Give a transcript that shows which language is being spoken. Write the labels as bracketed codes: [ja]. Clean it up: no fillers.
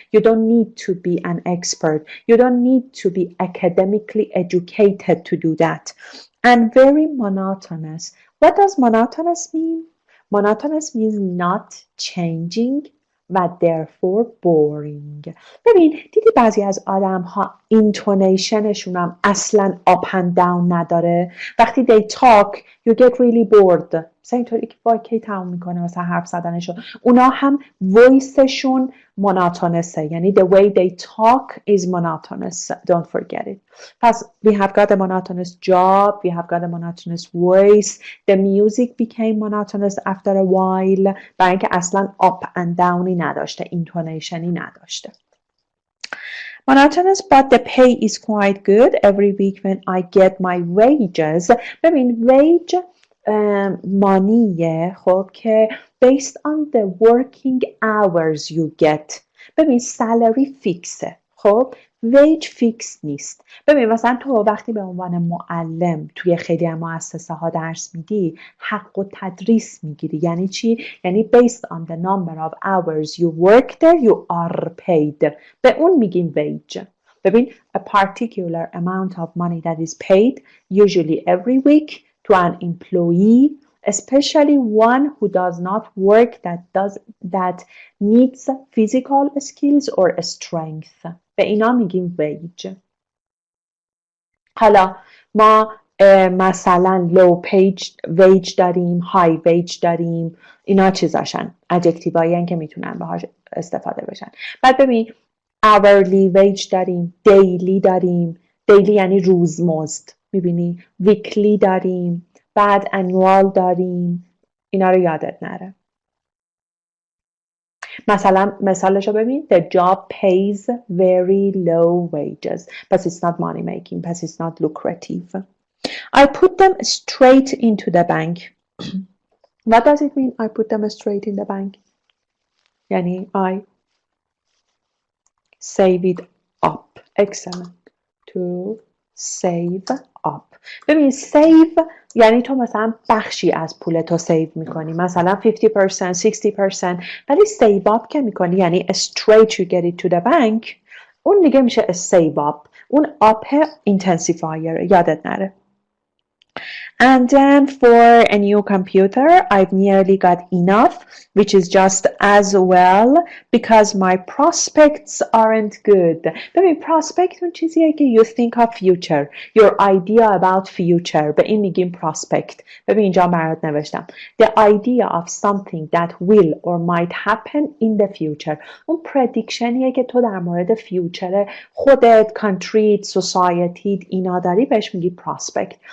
[en] You don't need to be an expert. You don't need to be academically educated to do that. And very monotonous. What does monotonous mean? Monotonous means not changing و therefore boring. [fa] ببین دیدی بعضی از آدم ها intonationشون هم اصلا [en] up and down [fa] نداره. وقتی [en] they talk you get really bored. [fa] مثلا اینطوری که با کی تموم میکنه مثلا حرف زدنشو. اونا هم [en] voiceشون monotonous یعنی the way they talk is monotonous. Don't forget it. [fa] پس [en] we have got a monotonous job. We have got a monotonous voice. The music became monotonous after a while. [fa] برای اینکه اصلا [en] up and down [fa] ی نداشته. intonationی نداشته. [en] Monotonous, but the pay is quite good. Every week when I get my wages. ببین wage [fa] مانیه خب که [en] based on the working hours you get. [fa] ببین salary فیکسه خب wage فیکس نیست. ببین مثلا تو وقتی به عنوان معلم توی خیلی از مؤسسه ها درس میدی حق و تدریس میگیری. یعنی چی؟ یعنی [en] based on the number of hours you work there you are paid. [fa] به اون میگیم wage. [en] ببین a particular amount of money that is paid usually every week to an employee, especially one who does not work that needs physical skills or strength. [fa] به اینا میگیم wage. حالا ما مثلا low wage داریم، high wage داریم. اینا چیزاشن ادجکتیوهایی که میتونن باهاش استفاده بشن. بعد ببین hourly wage داریم، daily داریم. daily یعنی روزمزد. میبینی weekly داریم، بعد annual داریم. اینا رو یادت نره. مثلا مثالشو ببین [en] the job pays very low wages but it's not money making but it's not lucrative. I put them straight into the bank. What does it mean I put them straight in the bank? یعنی I save it up. Excellent. To save up. [fa] ببین save یعنی تو مثلا بخشی از پولتو سیو میکنی. مثلا 50%, 60%. [en] ولی save up [fa] که میکنی یعنی [en] straight you get it to the bank. [fa] اون دیگه میشه save up. اون up intensifier. یادت نره. [en] And then for a new computer, I've nearly got enough, which is just as well because my prospects aren't good. ببین prospect [fa] اون چیزیه که [en] you think of future, your idea about future. [fa] به این میگیم prospect. ببین اینجا برات نوشتم. [en] The idea of something that will or might happen in the future. [fa] اون predictionیه که تو در مورد future خودت، country، society اینا داری بهش میگی prospect.